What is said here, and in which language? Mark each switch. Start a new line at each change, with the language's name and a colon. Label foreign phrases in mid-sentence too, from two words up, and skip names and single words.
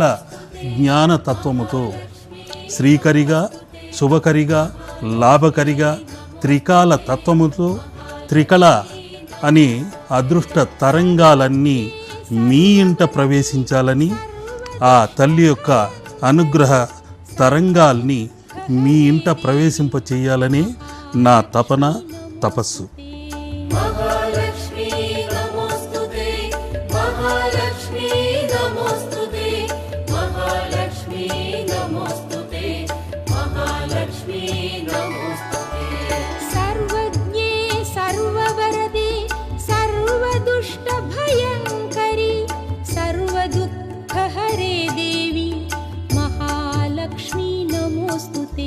Telugu: జ్ఞానతత్వముతో శ్రీకరిగా శుభకరిగా లాభకరిగా త్రికాల తత్వముతో త్రికళ అని అదృష్ట తరంగాలన్నీ మీ ఇంట ప్రవేశించాలని ఆ తల్లి యొక్క అనుగ్రహ తరంగాల్ని మీ ఇంట ప్రవేశింపచేయాలని నా తపన తపస్సు.
Sanskrit: महालक्ष्मी नमोस्तुते महालक्ष्मी नमोस्तुते महालक्ष्मी नमोस्तुते महालक्ष्मी नमोस्तुते। सर्वज्ञे सर्ववरदे सर्वदुष्टभयङ्करि सर्वदुःखहरे देवी महालक्ष्मी नमोऽस्तु ते।